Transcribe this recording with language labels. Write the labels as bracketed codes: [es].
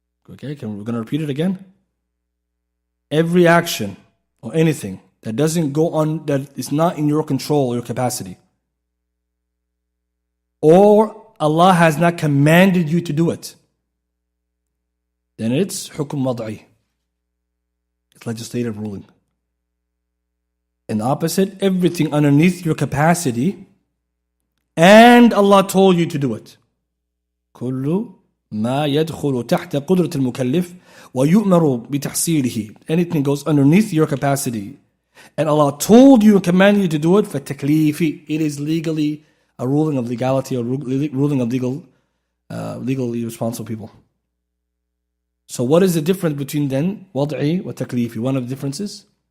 [en] Okay, we're going to repeat it again. Every action or anything that doesn't go on, that is not in your control or your capacity, or Allah has not commanded you to do it, then it's hukm wad'i. It's legislative ruling. And the opposite, everything underneath your capacity, and Allah told you to do it. [ar] كل ما يدخل تحت قدرة المكلف ويؤمر بتحصيله. [en] Anything goes underneath your capacity, and Allah told you and commanded you to do it, فالتكليف. It is legally a ruling of legality, or ruling of legally responsible people. So what is the difference between then wad'i and taklifi? One of the differences?